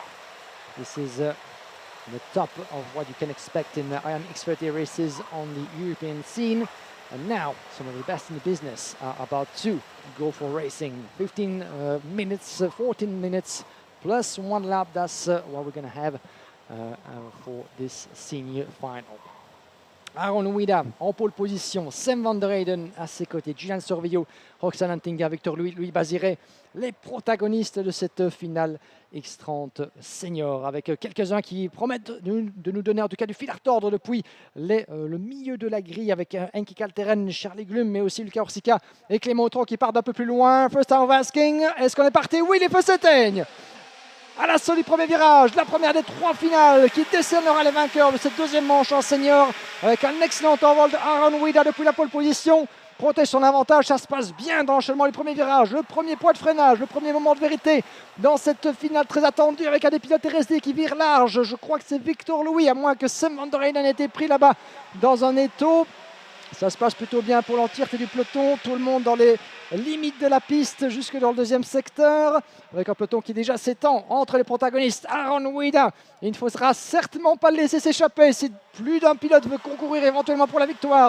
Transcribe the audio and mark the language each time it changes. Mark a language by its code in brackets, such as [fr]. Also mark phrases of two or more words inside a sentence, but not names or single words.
[en] This is the top of what you can expect in the Iame X30 races on the European scene. And now some of the best in the business are about to go for racing. 15 minutes, 14 minutes plus 1 lap. That's what we're going to have for this senior final. [fr] Aaron Wida en pole position, Sam van der Heyden à ses côtés, Julian Sorvillo, Roxane Antinga, Victor Louis Baziré, les protagonistes de cette finale X30 Senior, avec quelques-uns qui promettent de nous donner en tout cas du fil à retordre depuis le milieu de la grille, avec Enki Kalteren, Charlie Glum, mais aussi Luca Orsica et Clément Autran qui partent d'un peu plus loin. [en] First time of asking, [fr] est-ce qu'on est parti? Oui, les feux s'éteignent à l'assaut du premier virage, la première des 3 finales qui décernera les vainqueurs de cette deuxième manche en senior, avec un excellent envol de Aaron Wida depuis la pole position. Protège son avantage, ça se passe bien dans l'enchaînement du premier virage, le premier poids de freinage, le premier moment de vérité dans cette finale très attendue, avec un des pilotes RSD qui vire large. Je crois que c'est Victor Louis, à moins que Sam van der Heyden ait été pris là-bas dans un étau. Ça se passe plutôt bien pour l'entièreté du peloton, tout le monde dans les limites de la piste jusque dans le deuxième secteur, avec un peloton qui déjà s'étend entre les protagonistes. Aaron Wida, il ne faudra certainement pas le laisser s'échapper si plus d'un pilote veut concourir éventuellement pour la victoire.